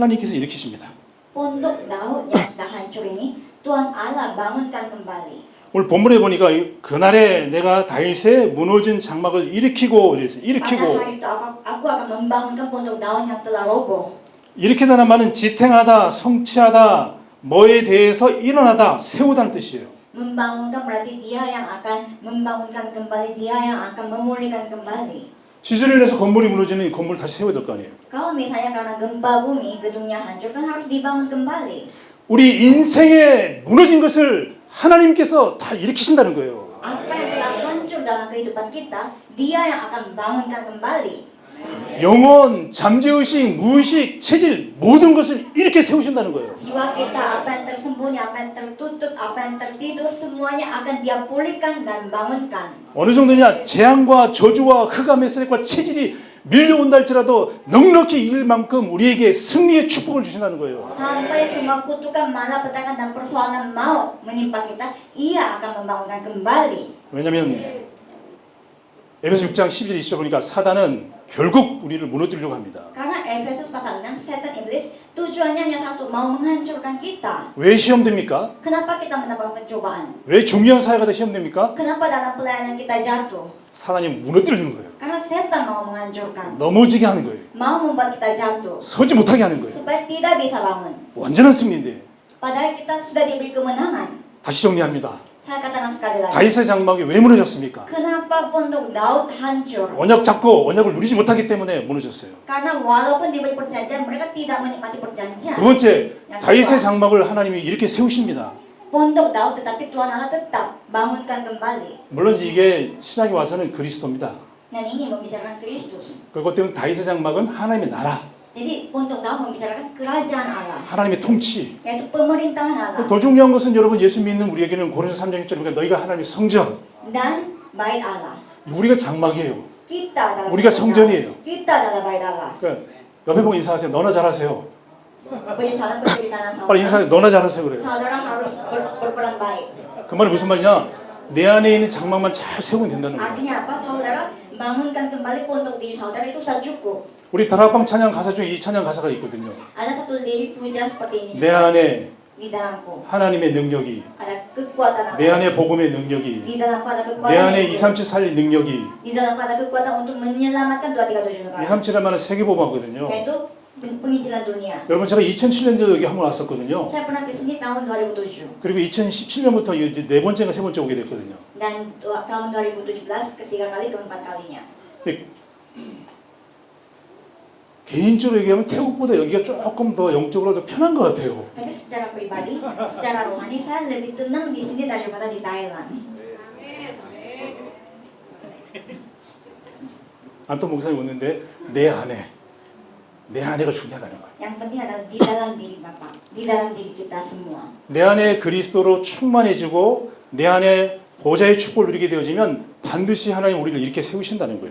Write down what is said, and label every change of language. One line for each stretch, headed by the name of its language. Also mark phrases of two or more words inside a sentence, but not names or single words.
Indonesian: pondok Daud yang sudah hancur ini Tuhan Allah bangunkan kembali.
Korean: 오늘 본문에 보니까 그날에 내가 다윗의 무너진 장막을 일으키고 이랬어요.
Indonesian: Pada
Korean: 일으키고.
Indonesian: hari itu aku akan membangunkan pondok daun yang telah roboh.
Korean: 일으키다는 말은 지탱하다, 성취하다, 뭐에 대해서 일어나다, 세우다는 뜻이에요.
Indonesian: Membangunkan berarti dia yang akan membangunkan kembali, dia yang akan memulihkan kembali.
Korean: 지진을 인해서 건물이 무너지면 이 건물을 다시 세워야 될 거 아니에요.
Indonesian: Kalau misalnya karena gempa bumi gedungnya hancur kan harus dibangun kembali.
Korean: 우리 인생에 무너진 것을 하나님께서 다 일으키신다는 거예요.
Indonesian: Apa yang telah hancur dalam kehidupan kita, dia yang akan bangunkan kembali.
Korean: 영혼, 잠재의식, 무의식, 체질 모든 것을 이렇게 세우신다는 거예요.
Indonesian: Jiwa kita, apa yang tersembunyi, apa yang tertutup, apa yang tertidur, semuanya akan dia pulihkan dan bangunkan.
Korean: 어느 정도냐? 재앙과 저주와 흑암의 세력과 체질이 밀려온다 할지라도 넉넉히 이길 만큼 우리에게 승리의 축복을 주신다는 거예요.
Indonesian: Sampai semua kutukan, malapetaka dan persoalan mau menimpa kita, ia akan membangunkan kembali.
Korean: 왜냐하면 에베소 6장 11, 20절 보니까 사단은 결국 우리를 무너뜨리려고 합니다.
Indonesian: Karena Efesus pasal 6, setan iblis tujuannya hanya satu, mau menghancurkan kita.
Korean: 왜 시험됩니까?
Indonesian: Kenapa kita mendapat pencobaan?
Korean: 왜 중요한 사회가 다 시험됩니까?
Indonesian: Kenapa dalam pelayanan kita jatuh?
Korean: 사단이 무너뜨리는 거예요.
Indonesian: Karena setan mau menghancurkan,
Korean: 넘어지게 하는 거예요.
Indonesian: mau membuat kita jatuh,
Korean: 서지 못하게 하는 거예요.
Indonesian: supaya tidak bisa bangun.
Korean: 완전한 승리인데
Indonesian: Padahal kita sudah diberi kemenangan.
Korean: 다시 정리합니다.
Indonesian: Saya katakan sekali lagi.
Korean: 다윗의 장막이 왜 무너졌습니까?
Indonesian: Kenapa pondok Daud hancur?
Korean: 언약 잡고 언약을 누리지 못하기 때문에 무너졌어요.
Indonesian: Karena walaupun diberi perjanjian, mereka tidak menikmati perjanjian.
Korean: 두 번째, 다윗의 장막을 하나님이 이렇게 세우십니다.
Indonesian: Pondok Daud, tetapi Tuhan Allah tetap bangunkan kembali.
Korean: 물론 이게 신약에 와서는 그리스도입니다.
Indonesian: Dan ini membicarakan Kristus.
Korean: 그것 때문에 다윗의 장막은 하나님의 나라,
Indonesian: Jadi pondok Daud membicarakan kerajaan Allah,
Korean: 하나님의 통치.
Indonesian: yaitu pemerintahan Allah
Korean: 더 중요한 것은 여러분 예수 믿는 우리에게는 고린도서 3장 6절이니까 너희가 하나님의 성전,
Indonesian: dan bait Allah.
Korean: 우리가 장막이에요.
Indonesian: Kita adalah
Korean: 우리가
Indonesian: pondok
Korean: 성전이에요.
Indonesian: Allah. Kita adalah bait Allah.
Korean: 그러니까 옆에 보고 인사하세요. 너나 잘하세요.
Indonesian: Beri salam ke kiri kanan
Korean: 빨리
Indonesian: saudara.
Korean: 인사해. 너나 잘하세요 그래요.
Indonesian: Saudara harus berperan baik.
Korean: 그 말이 무슨 말이냐? 내 안에 있는 장막만 잘 세우면 된다는 거예요.
Indonesian: Artinya apa, saudara? Bangunkan kembali pondok diri saudara itu sudah cukup.
Korean: 우리 다락방 찬양 가사 중에 이 찬양 가사가 있거든요.
Indonesian: Ada satu lirik puja seperti ini
Korean: 내
Indonesian: juga.
Korean: 안에
Indonesian: Di dalamku
Korean: 하나님의 능력이,
Indonesian: ada kekuatan
Korean: 내
Indonesian: Allah.
Korean: 안에 복음의 능력이,
Indonesian: Di dalamku ada
Korean: 내
Indonesian: kekuatan
Korean: 안에
Indonesian: Injil.
Korean: 237 살린 능력이.
Indonesian: Di dalamku ada kekuatan untuk menyelamatkan 237 negara.
Korean: 237을 말은 세계보험하거든요.
Indonesian: Yaitu penginjilan dunia.
Korean: 여러분 제가 2007년도 여기 한번 왔었거든요.
Indonesian: Saya pernah ke sini tahun 2007
Korean: 그리고 2017년부터 이제 네 번째가 세 번째 오게 됐거든요.
Indonesian: dan tahun 2017 ketiga kali keempat kalinya.
Korean: 근데 개인적으로 얘기하면 태국보다 여기가 조금 더 영적으로 더 편한 것 같아요.
Indonesian: Tapi secara pribadi, secara rohani saya lebih tenang di sini daripada di Thailand.
Korean: 안톤 목사님 오는데 내 안에가 중요하다는 거예요. Yang penting adalah di dalam diri Bapak, di dalam diri kita semua. 내 안에 그리스도로 충만해지고 내 안에 보좌의 축복을 누리게 되어지면 반드시 하나님 우리를 이렇게 세우신다는 거예요.